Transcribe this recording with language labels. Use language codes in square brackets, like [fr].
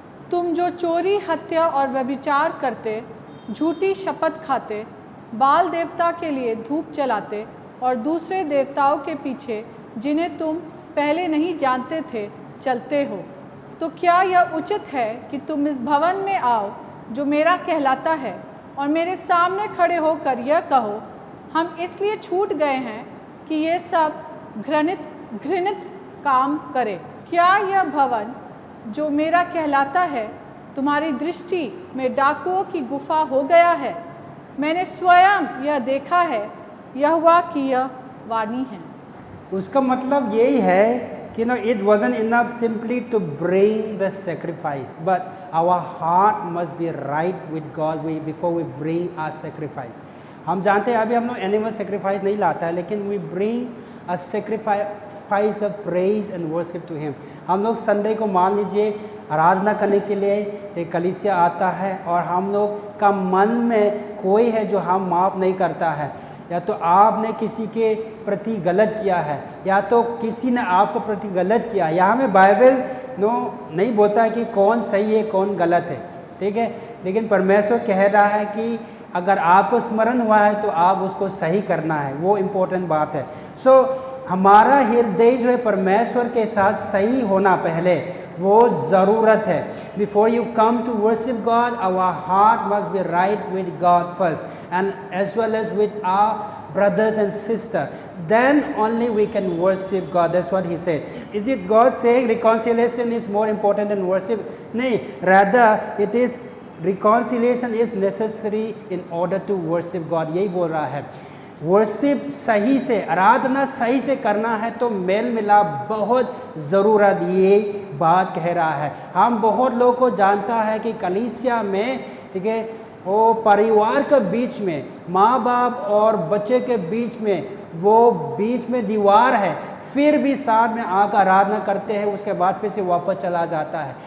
[hi] तुम जो चोरी, हत्या और व्यभिचार करते, झूठी शपथ खाते, बाल देवता के लिए धूप जलाते और दूसरे देवताओं के पीछे जिन्हें तुम पहले नहीं जानते थे चलते हो, तो क्या यह उचित है कि तुम इस भवन में आओ जो मेरा कहलाता है और मेरे सामने खड़े होकर यह कहो, हम इसलिए छूट गए हैं कि ये सब घृणित काम करे। क्या यह भवन जो मेरा कहलाता है तुम्हारी दृष्टि में डाकुओं की गुफा हो गया है? मैंने स्वयं यह देखा है, यहोवा की यह वाणी है। उसका मतलब यही है कि [en] No it wasn't enough simply to bring the sacrifice, but our heart must be right with God before we bring our sacrifice. [hi] हम जानते हैं अभी हम लोग एनिमल सेक्रीफाइस नहीं लाता है, लेकिन [en] we bring a sacrifice of praise and worship to Him. [hi] हम लोग संडे को मान लीजिए आराधना करने के लिए एक कलीसिया आता है और हम लोग का मन में कोई है जो हम माफ़ नहीं करता है, या तो आपने किसी के प्रति गलत किया है, या तो किसी ने आपको प्रति गलत किया। यहाँ में बाइबल नहीं बोलता है कि कौन सही है कौन गलत है, ठीक है, लेकिन परमेश्वर कह रहा है कि अगर आपको स्मरण हुआ है तो आप उसको सही करना है, वो इम्पोर्टेंट बात है। सो हमारा हृदय जो है परमेश्वर के साथ सही होना पहले वो ज़रूरत है। [en] Before you come to worship God, our heart must be right with God first, and as well as with our brothers and sisters, then only we can worship God. That's what he said. Is it God saying reconciliation is more important than worship? No, rather it is reconciliation is necessary in order to worship God. [hi] यही बोल रहा है। Worship सही से, आराधना सही से करना है तो मेल मिलाप बहुत ज़रूरत, ये बात कह रहा है। हम बहुत लोगों को जानता है कि कलीसिया में, ठीक है, वो परिवार के बीच में, माँ बाप और बच्चे के बीच में, वो बीच में दीवार है, फिर भी साथ में आकर आराधना करते हैं, उसके बाद फिर से वापस चला जाता है।